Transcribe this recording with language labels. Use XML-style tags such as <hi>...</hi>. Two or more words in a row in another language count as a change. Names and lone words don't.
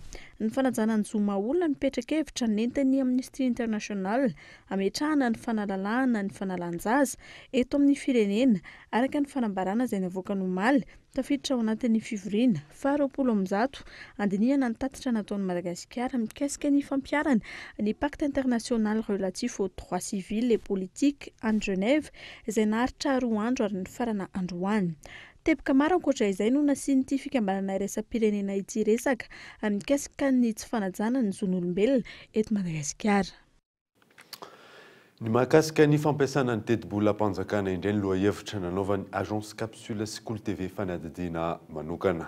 <mg>Ny fanajana ny zoma olona mipetraka hevitra nentin'ny Amnesty International ametrahana ny fanalalahana ny fanalan-jaza eto amin'ny firenena araka ny fanambarana izay navoaka nomaly tafiditra ao anatin'ny fivoriana 2020 andinihana ny tatitra nataon'ny Madagasikara mikasika ny fampiarana ny</mg> <fr>pacte international relatif aux droits civils et politiques en</fr> <mg>Genève izay naharitra 2 andro ary ny farana androany. Teboka maro ankoatra izay no nasiany ity fikambanana iraisam-pirenena ity resaka mikasika ny tsy fanajana ny zon'olombelona eto Madagasikara. Ny mahakasika ny fampiasana ny teti-bola-panjakana indray ny lohahevitra nanaovan'ny</mg> <fr>agence capsule</fr> <mg>sy Cool TV fanadihadiana manokana.</mg>